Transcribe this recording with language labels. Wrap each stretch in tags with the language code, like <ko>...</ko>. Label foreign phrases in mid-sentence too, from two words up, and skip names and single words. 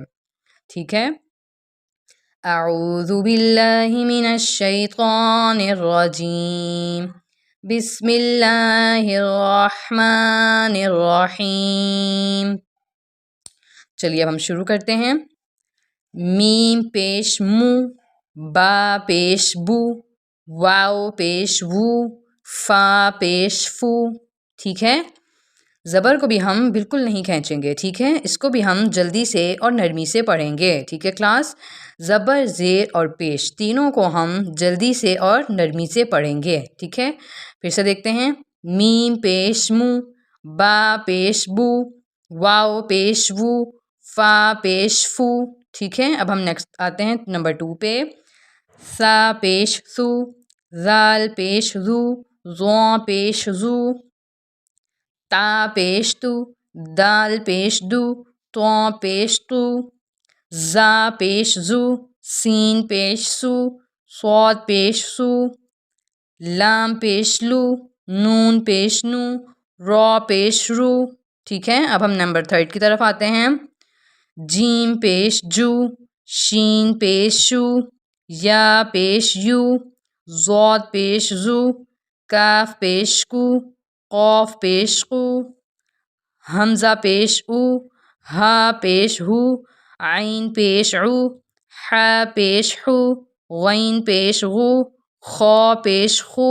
<ur>ٹھیک ہے،</ur> <ar>اعوذ باللہ من الشیطان الرجیم، بسم اللہ الرحمن الرحیم۔</ar> <ur>چلیے اب ہم شروع کرتے ہیں۔ میم پیش مو، با پیش بو، واو پیش وو، فا پیش فو۔ ٹھیک ہے، زبر کو بھی ہم بالکل نہیں کھینچیں گے۔ ٹھیک ہے، اس کو بھی ہم جلدی سے اور نرمی سے پڑھیں گے۔ ٹھیک ہے کلاس، زبر، زیر اور پیش تینوں کو ہم جلدی سے اور نرمی سے پڑھیں گے۔ ٹھیک ہے، پھر سے دیکھتے ہیں۔ میم پیش مو، با پیش بو، واو پیش وو، فا پیش فو۔ ٹھیک ہے، اب ہم نیکسٹ آتے ہیں نمبر 2 پہ۔ سا پیش سو، زال پیش زو، زو پیش زو، تا پیش تو، دال پیش دو، تو پیش تو، زا پیش زو، سین پیش سو، صاد پیش سو، لام پیش لو، نون پیش نو، را پیش رو۔ ٹھیک ہے، اب ہم نمبر 3 کی طرف آتے ہیں۔ جیم پیش جو، شین پیش شو، یا پیش یو، ضاد پیش زو، کاف پیش کو، قاف پیش قو، حمزہ پیش او، ہا پیش ہو، عین پیش عو، حا پیش حو، غین پیش غو، خا پیش خو۔</ur>